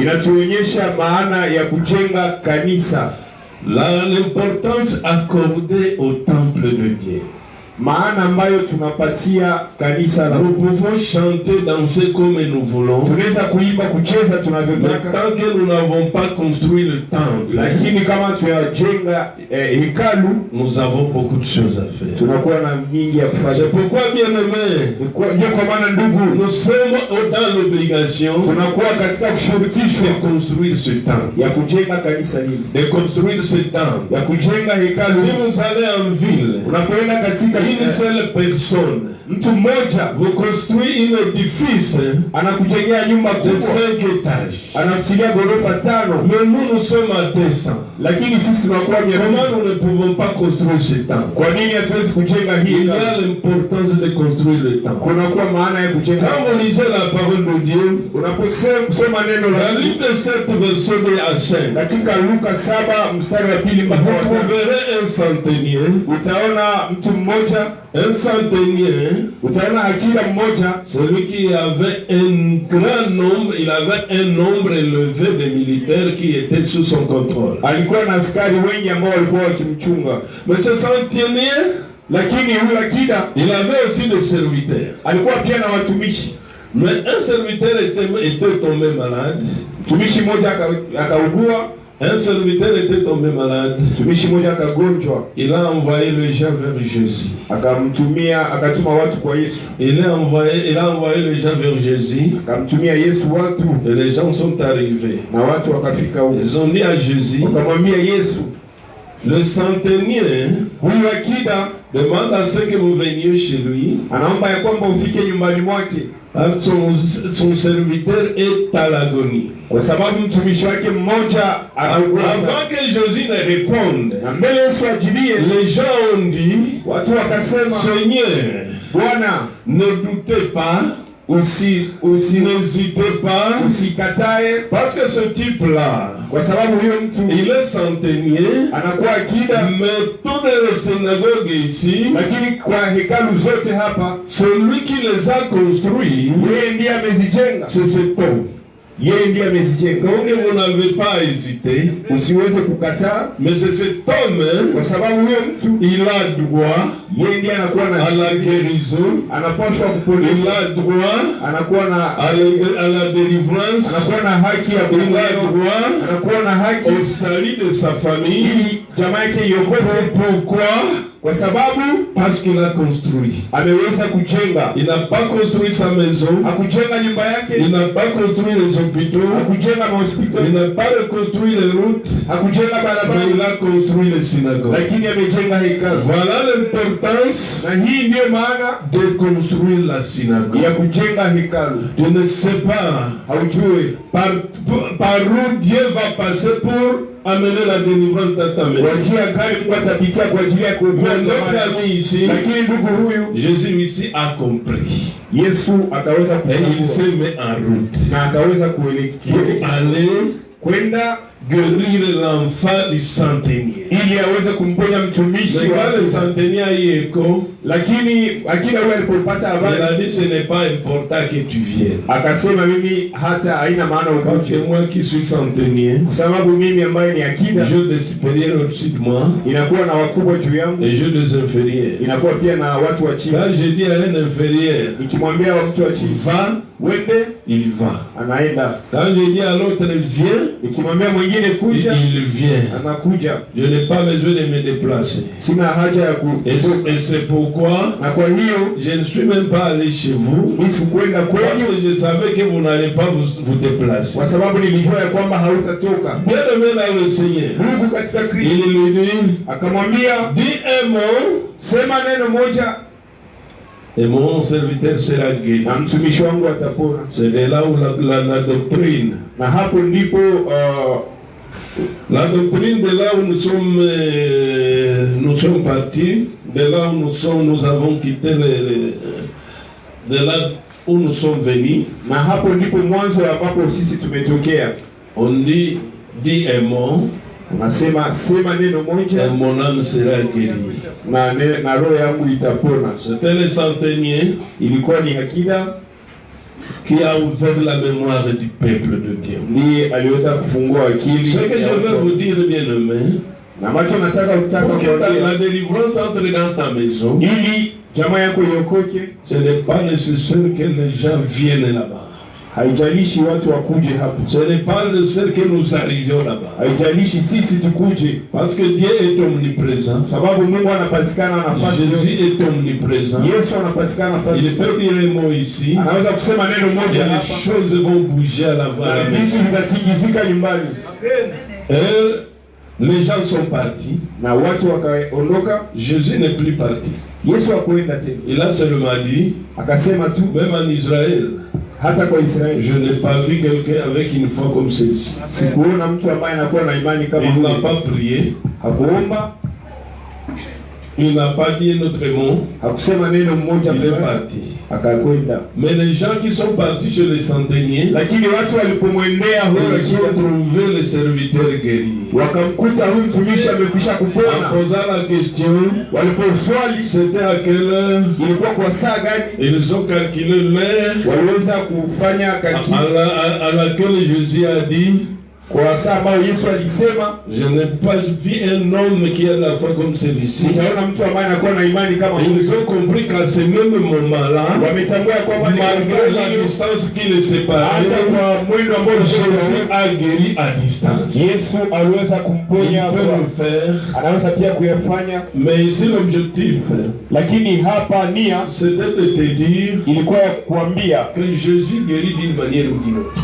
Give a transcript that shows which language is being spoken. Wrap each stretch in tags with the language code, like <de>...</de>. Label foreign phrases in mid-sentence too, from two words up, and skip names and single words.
<sw>Inatuonyesha maana ya kujenga kanisa,</sw> <fr>l'importance accordée au temple de Dieu.</fr> <sw>Maana ambayo tunapatia kanisa la.</sw> <fr>Nous pouvons chanter, danser comme nous voulons.</fr> <sw>Tunaweza kuimba, kucheza tunavyotaka.</sw> <fr>Tant que nous n'avons pas construit le temple,</fr> <sw>lakini kama tunajenga hekalu,</sw> <fr>nous avons beaucoup de choses à faire.</fr> <sw>Tunakuwa na nyingi ya kufanya.</sw> <fr>C'est pourquoi, bien-aimés,</fr> <sw>kwa maana ndugu,</sw> <fr>nous sommes dans l'obligation</fr> <sw>tunakuwa katika kushurutishwa</sw> <fr>de construire ce temple,</fr> <sw>ya kujenga kanisa hili,</sw> <fr>de construire ce temple,</fr> <sw>ya kujenga hekalu.</sw> <fr>Si vous allez en ville,</fr> <sw>unapoenda katika</sw> <fr>une seule personne,</fr> <sw>mtu mmoja,</sw> <fr>vous construisez un édifice,</fr> <sw>anakujengea nyumba</sw> <fr>de 5 étages,</fr> <sw>anamtilia ghorofa 5.</sw> <fr>Mais nous sommes à 200.</fr> <sw>Lakini sisi tunakuwa</sw> <fr>comment nous ne pouvons pas construire ce temple?</fr> <sw>Kwa nini hatuwezi kujenga hii?</sw> <fr>Il y a l'importance de construire le temple.</fr> <sw>Kunakuwa maana ya kujenga.</sw> <fr>Quand vous lisez la parole de Dieu,</fr> <sw>unaposoma neno la</sw> <fr>Luc 7 verset 2 à 5,</fr> <sw>katika Luka 7 mstari wa 2 mpaka 5,</sw> <fr>vous trouverez un centenier,</fr> <sw>utaona mtu mmoja,</sw> <fr>un centenier,</fr> <sw>utaona akila mmoja,</sw> <fr>celui qui avait un grand nombre, il avait un nombre élevé de militaires qui étaient sous son contrôle.</fr> <sw>Alikuwa na askari wengi ambao walikuwa wakimchunga.</sw> <fr>Mais ce centenier,</fr> <sw>lakini huyo akida,</sw> <fr>il avait aussi des serviteurs.</fr> <sw>Alikuwa pia na watumishi.</sw> <fr>Mais un serviteur était tombé malade.</fr> <sw>Mtumishi mmoja akaugua.</sw> <fr>Un serviteur était tombé malade.</fr> <sw>Mtumishi mmoja akagonjwa.</sw> <fr>Il a envoyé les gens vers Jésus.</fr> <sw>Akatuma watu kwa Yesu.</sw> <fr>Il a envoyé les gens vers Jésus.</fr> <sw>Akamtumia Yesu watu.</sw> <fr>Et les gens sont arrivés.</fr> <sw>Na watu wakafika huko.</sw> <fr>Ils ont dit à Jésus.</fr> <sw>Wakamwambia Yesu,</sw> <fr>le centenier,</fr> <sw>huyu akida,</sw> <fr>demande à ce que vous veniez chez lui.</fr> <sw>Anaomba ya kwamba ufike nyumbani mwake.</sw> <fr>Son serviteur est à l'agonie.</fr> <sw>Kwa sababu mtumishi wake mmoja anaugua.</sw> <fr>Avant que Jésus ne réponde,</fr> <sw>na mbele Yesu ajibie,</sw> <fr>les gens ont dit,</fr> <sw>watu wakasema,</sw> <fr>Seigneur,</fr> <sw>Bwana,</sw> <fr>ne doutez pas, n'hésitez pas, usikatae, parce que ce type-là,</fr> <sw>kwa sababu huyo mtu,</sw> <fr>il est centenier,</fr> <sw>anakuwa akida,</sw> <fr>mais toutes les synagogues ici,</fr> <sw>lakini kwa hekalu zote hapa,</sw> <fr>celui qui les a construits,</fr> <sw>yeye ndiye amezijenga,</sw> <fr>c'est cet homme.</fr> <sw>Yeye ndiye amezijenga.</sw> <fr>Donc vous n'avez pas hésité,</fr> <sw>usiweze kukataa,</sw> <fr>mais c'est cet homme,</fr> <sw>kwa sababu huyo mtu,</sw> <fr>il a droit,</fr> <sw>yeye ndiye anakuwa na</sw> <fr>à la guérison,</fr> <sw>anapaswa kuponya,</sw> <fr>il a droit,</fr> <sw>anakuwa na</sw> <fr>à la délivrance,</fr> <sw>anakuwa na haki ya</sw> <fr>il a droit,</fr> <sw>anakuwa na haki</sw> <fr>au salut de sa famille.</fr> <sw>Jamaa yake iokoke.</sw> <fr>Pourquoi?</fr> <sw>Kwa sababu</sw> <fr>parce qu'il a construit.</fr> <sw>Ameweza kujenga.</sw> <fr>Il n'a pas construit sa maison.</fr> <sw>Hakujenga nyumba yake.</sw> <fr>Il n'a pas construit les hôpitaux.</fr> <sw>Hakujenga mahospitali.</sw> <fr>Il n'a pas reconstruit les routes.</fr> <sw>Hakujenga barabara.</sw> <fr>Mais il a construit les synagogues.</fr> <sw>Lakini amejenga hekalu.</sw> <fr>Voilà l'importance.</fr> <sw>Na hii ndio maana</sw> <fr>de construire la synagogue.</fr> <sw>Ya kujenga hekalu.</sw> <fr>Tu ne sais pas.</fr> <sw>Haujui</sw> <fr>par où Dieu va passer pour amener la délivrance dans ta maison. Notre ami ici, Jésus ici a compris.</fr> <sw>Yesu akaweza</sw> <fr>et il s'est mis en route.</fr> <sw>Na akaweza kuelekea</sw> <fr>aller</fr> <sw>kwenda</sw> <fr>guérir l'enfant du centenier.</fr> <sw>ili aweze kumponya mtumishi wa</sw> <fr>le centenier</fr> <sw>yeko, lakini akina wewe alipopata habari,</sw> <fr>il a dit ce n'est pas important que tu viennes.</fr> <sw>Akasema mimi hata haina maana ukuje.</sw> <fr>Moi qui suis centenier,</fr> <sw>kwa sababu mimi ambaye ni akida,</sw> <fr>j'ai des supérieurs au-dessus de moi,</fr> <sw>inakuwa na wakubwa juu yangu,</sw> <fr>et j'ai des inférieurs,</fr> <sw>inakuwa pia na watu wa chini.</sw> <fr>Quand je dis à un inférieur,</fr> <sw>nikimwambia mtu wa chini</sw> <fr>va,</fr> <sw>wende,</sw> <fr>il va.</fr> <sw>Anaenda.</sw> <fr>Quand je dis à l'autre viens,</fr> <sw>nikimwambia mwingine kuja,</sw> <fr>il vient.</fr> <sw>Anakuja.</sw> <fr>Je n'ai pas besoin de me déplacer.</fr> <sw>Sina haja ya</sw> <fr>et c'est pourquoi</fr> <sw>na kwa hiyo</sw> <fr>je ne suis même pas allé chez vous, parce que je savais que vous n'allez pas vous déplacer.</fr> <sw>Kwa sababu nilijua ya kwamba hautatoka.</sw> <fr>Bien-aimé dans le Seigneur,</fr> <sw>Mungu katika Kristo,</sw> <fr>il lui dit,</fr> <sw>akamwambia,</sw> <fr>dis un mot,</fr> <sw>sema neno moja,</sw> <fr>et mon serviteur sera guéri.</fr> <sw>na mtumishi wangu atapona.</sw> <fr>C'est de là où la doctrine,</fr> <sw>na hapo ndipo</sw> <fr>la doctrine de là où nous sommes partis, de là où nous avons quitté de là où nous sommes venus.</fr> <sw>Na hapo ndipo mwanzo ambapo sisi tumetokea.</sw> <fr>On dit un mot,</fr> <sw>unasema sema neno moja,</sw> <fr>et mon âme sera guérie.</fr> <sw>Na roho yangu itapona.</sw> <fr>C'était le centenier,</fr> <sw>ilikuwa ni akida,</sw> <fr>qui a ouvert la mémoire du peuple de Dieu.</fr> <sw>Ndiye aliweza kufungua akili.</sw> <fr>Ce que je veux vous dire, bien-aimé,</fr> <sw>na macho nataka</sw> <fr>pour que la délivrance entre dans ta maison,</fr> <sw>ili jamaa yako iokoke,</sw> <fr>ce n'est pas nécessaire que les gens viennent là-bas.</fr> <sw>Haijalishi watu wakuje hapo.</sw> <fr>Ce n'est pas nécessaire que nous arrivions là-bas.</fr> <sw>Haijalishi sisi tukuje.</sw> <fr>Parce que Dieu est omniprésent.</fr> <sw>Sababu Mungu anapatikana nafasi yote.</sw> <fr>Jésus est omniprésent.</fr> <sw>Yesu anapatikana nafasi yote.</sw> <fr>Il peut dire un mot ici.</fr> <sw>Anaweza kusema neno moja hapa.</sw> <fr>Les choses vont bouger à la maison.</fr> <sw>Vitu vitatingizika nyumbani.</sw> <fr>Les gens sont partis.</fr> <sw>Na watu wakaondoka.</sw> <fr>Jésus n'est plus parti.</fr> <sw>Yesu hakuenda tena.</sw> <fr>Il a seulement dit,</fr> <sw>akasema tu,</sw> <fr>même en Israël,</fr> <sw>hata kwa Israeli,</sw> <fr>je n'ai pas vu quelqu'un avec une foi comme celle-ci.</fr> <sw>Sikuona mtu ambaye anakuwa na imani kama</sw> <fr>il n'a pas prié,</fr> <sw>hakuomba,</sw> <fr>il n'a pas dit notre mot,</fr> <sw>hakusema neno mmoja,</sw> <fr>il est parti,</fr> <sw>akakwenda.</sw> <fr>Mais les gens qui sont partis chez les centeniers,</fr> <sw>lakini watu walipomwendea huyo,</sw> <fr>ils ont trouvé le serviteur guéri.</fr> <sw>Wakamkuta huyu mtumishi amekwisha kupona.</sw> <fr>En posant la question,</fr> <sw>waliposwali</sw> <fr>c'était à quelle heure,</fr> <sw>ilikuwa kwa saa gani,</sw> <fr>ils ont calculé l'heure,</fr> <sw>waliweza kufanya calcul</sw> <fr>à laquelle Jésus a dit,</fr> <sw>kwa saa ambayo Yesu alisema,</sw> <fr>je n'ai pas vu un homme qui a la foi comme celui-ci.</fr> <sw>Sijaona mtu ambaye anakuwa na imani kama huyu.</sw> <fr>Ils ont compris qu'à ce même moment-là,</fr> <sw>wametambua kwamba</sw> <fr>malgré la distance qui les séparait,</fr> <sw>hata kwa mwendo ambao</sw> <fr>Jésus a guéri à distance.</fr> <sw>Yesu aliweza kumponya.</sw> <fr>Il peut le faire,</fr> <sw>anaweza pia kuyafanya.</sw> <fr>Mais ici l'objectif,</fr> <sw>lakini hapa nia,</sw> <fr>c'était de te dire,</fr> <sw>ilikuwa ya kukuambia</sw> <fr>que Jésus guérit d'une manière ou d'une autre.</fr>